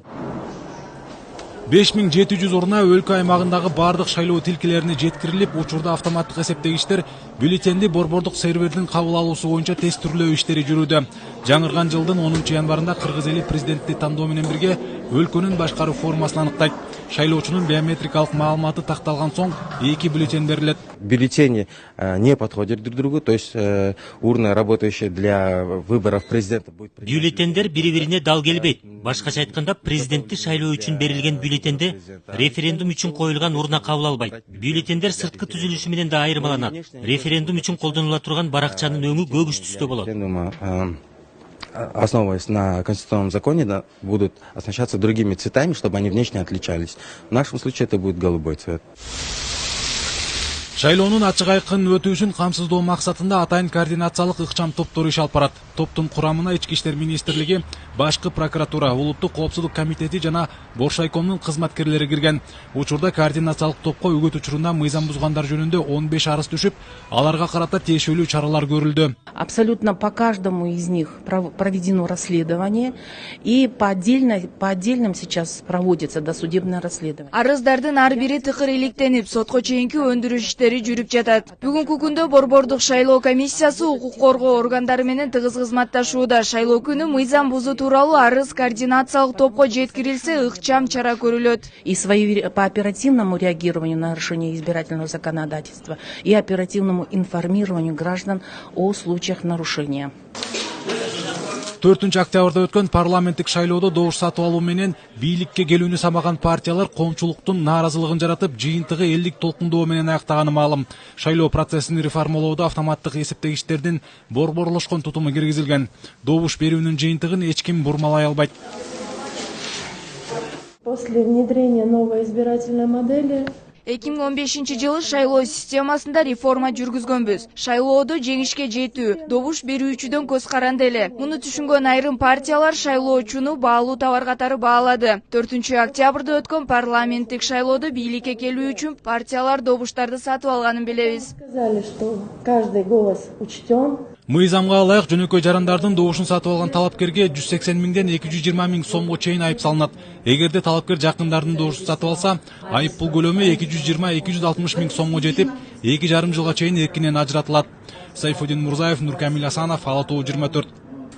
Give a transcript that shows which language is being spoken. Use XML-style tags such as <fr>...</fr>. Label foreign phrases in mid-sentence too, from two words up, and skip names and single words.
<ky>5700 орунна өлкө аймагындагы бардык шайлоо тилкелерине жеткирилип, учурда автоматтык эсептегичтер бюллетенди борбордук сервердин кабыл алуусу боюнча тестирлөө иштери жүрүүдө. Жаңырган жылдын 10 январында Кыргыз эли президенттик тандоо менен бирге өлкөнүн башкаруу формасын аныктайт. Шайлоочунун биометрикалык маалыматы такталган соң 2 бюллетень берилет.</ky> <ru>Бюллетени не подходят друг другу, то есть урна, работающая для выборов президента, будет...</ru> <ky>Бюллетендер бири-бирине дал келбейт. Башкача айтканда, президенттик шайлоо үчүн берилген бюллетенде референдум үчүн коюлган урна кабыл албайт. Бюллетендер сырткы түзүлүшү менен да айырмаланат. Референдум үчүн колдонула турган баракчанын өңү көгүш түстө болот.</ky> <ru>Основываясь на конституционном законе, да, будут оснащаться другими цветами, чтобы они внешне отличались. В нашем случае это будет голубой цвет.</ru> <ky>Шайлоонун ачык айкын өтүүсүн камсыздоо максатында атайын координациялык ыкчам топтору иш алып барат. Топтун курамына Ички иштер министрлиги, Башкы прокуратура, Улуттук коопсуздук комитети жана Боршайкомдун кызматкерлери кирген. Учурда координациялык топко өгөт учурунда мыйзам бузгандар жөнүндө 15 арыз түшүп, аларга карата тиешелүү чаралар көрүлдү.</ky> <ru>Абсолютно по каждому из них проведено расследование, и по отдельным сейчас проводится досудебное расследование.</ru> <ky>Арыздардын ар бири тыкыр иликтенип, сотко чейинки өндүрүш иштери жүрүп жатат. Бүгүнкү күндө борбордук шайлоо комиссиясы укук коргоо органдары менен тыгыз кызматташууда. Шайлоо күнү мыйзам бузуу тууралуу арыз координациялык топко жеткирилсе, ыкчам чара көрүлөт.</ky> <ru>И по оперативному реагированию на нарушение избирательного законодательства и оперативному информированию граждан о случаях нарушения.</ru> <ky>4 октябрда өткөн парламенттик шайлоодо добуш сатып алуу менен бийликке келүүнү самаган партиялар коомчулуктун нааразылыгын жаратып, жыйынтыгы элдик толкундоо менен аяктаганы маалым. Шайлоо процессин реформалоодо автоматтык эсептегичтердин борборлошкон тутуму киргизилген. Добуш берүүнүн жыйынтыгын эч ким бурмалай албайт.</ky> <ru>После внедрения новой избирательной модели</ru> <ky>2015 жылы шайлоо системасында реформа жүргүзгөнбүз. Шайлоодо жеңишке жетүү, добуш берүүчүдөн көз каранды эле. Муну түшүнгөн айрым партиялар шайлоочуну баалуу товар катары баалады. 4 октябрда өткөн парламенттик шайлоодо бийликке келүү үчүн партиялар добуштарды сатып алганын билебиз.</ky> <ru>сказали, что каждый голос учтен.</ru> <ky>Мыйзамга ылайык жөнөкөй жарандардын добушун сатып алган талапкерге 180 миңден 220 миң сомго чейин айып салынат. Эгерде талапкер жакындардын добушун сатып алса, айып пул көлөмү 220-260 миң сомго жетип, 2,5 жылга чейин эркинен ажыратылат. Сайфудин Мурзаев, Нуркамил Асанов, Ала Тоо 24.</ky>